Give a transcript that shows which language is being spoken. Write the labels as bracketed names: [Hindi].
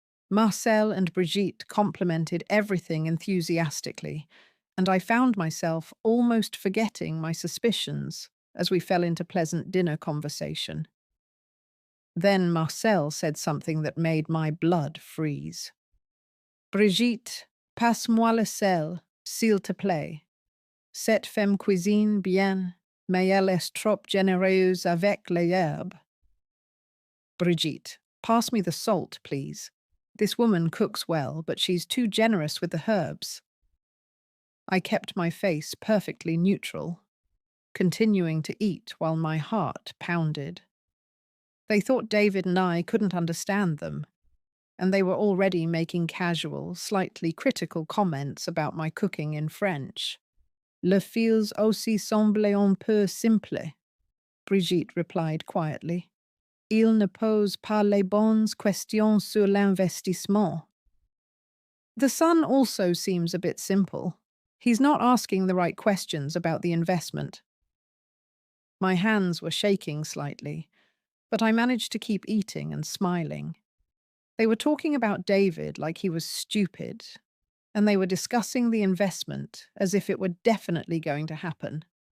[English] Marcel and Brigitte complimented everything enthusiastically, and I found myself almost forgetting my suspicions as we fell into pleasant dinner conversation. Then Marcel said something that made my blood freeze. [French] Brigitte, passe-moi le sel, s'il te plaît. Cette femme cuisine bien, mais elle est trop généreuse avec les herbes. [English] Brigitte, pass me the salt, please. This woman cooks well, but she's too generous with the herbs. I kept my face perfectly neutral, continuing to eat while my heart pounded. They thought David and I couldn't understand them, and they were already making casual, slightly critical comments about my cooking in French. [French] Le fils aussi semble un peu simple, Brigitte replied quietly. Il ne pose pas les bonnes questions sur l'investissement. [English] The son also seems a bit simple. He's not asking the right questions about the investment. My hands were shaking slightly, but I managed to keep eating and smiling. They were talking about David like he was stupid, and they were discussing the investment as if it were definitely going to happen.